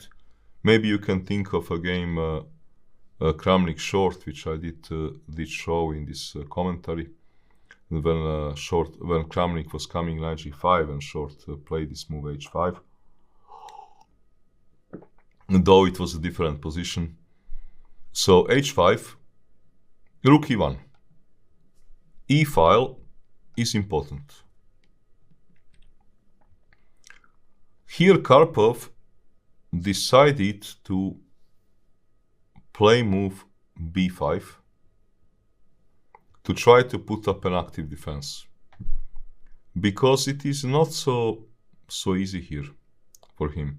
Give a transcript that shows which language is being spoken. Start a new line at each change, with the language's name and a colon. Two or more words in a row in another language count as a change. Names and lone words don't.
English: Maybe you can think of a game Kramnik short, which I did show in this commentary, when Kramnik was coming knight g5 and short played this move h5, though it was a different position. So h5, rook e1. E-file is important. Here Karpov decided to play move b5 to try to put up an active defense, because it is not so easy here for him.